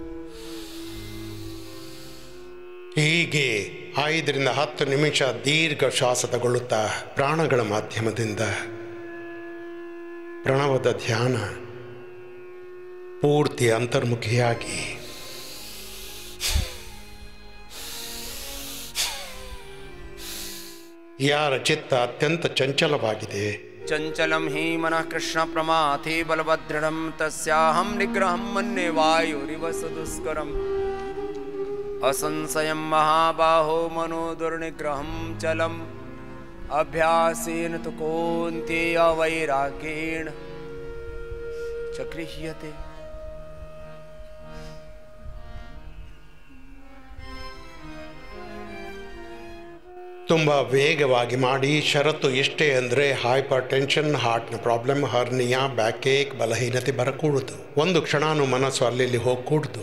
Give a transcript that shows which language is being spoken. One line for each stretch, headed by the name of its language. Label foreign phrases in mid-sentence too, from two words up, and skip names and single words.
Kannada: ಹೀಗೆ 5 ರಿಂದ 10 ನಿಮಿಷ ದೀರ್ಘ ಶ್ವಾಸ ತಗೊಳ್ಳುತ್ತಾ ಪ್ರಾಣಗಳ ಮಾಧ್ಯಮದಿಂದ ಪ್ರಣವದ ಧ್ಯಾನ ಪೂರ್ತಿ ಅಂತರ್ಮುಖಿಯಾಗಿ ಯಾರ ಚಿತ್ತ ಅತ್ಯಂತ ಚಂಚಲವಾಗಿದೆ,
Sanskrit: ಚಂಚಲಂ ಹಿ ಮನಃ ಕೃಷ್ಣ ಪ್ರಮಾಥಿ ಬಲಭದ್ರಂ ತಸ್ಯಾಹಂ ನಿಗ್ರಹಂ ಮನ್ಯೆ ವಾಯುರಿವ ಸುದುಷ್ಕರಂ असंशयं महाबाहो मनो दुर्निग्रहं चलम् अभ्यासेन तु कौन्तेय वैराग्येण च गृह्यते.
Kannada: ತುಂಬ ವೇಗವಾಗಿ ಮಾಡಿ. ಷರತ್ತು ಇಷ್ಟೇ ಅಂದರೆ
English: hyper tension,
Kannada: ಹಾರ್ಟ್ನ ಪ್ರಾಬ್ಲಮ್, ಹರ್ನಿಯಾ,
English: back ache,
Kannada: ಬಲಹೀನತೆ ಬರಕೂಡದು. ಒಂದು ಕ್ಷಣನೂ ಮನಸ್ಸು ಅಲ್ಲಿ ಹೋಗಕೂಡದು.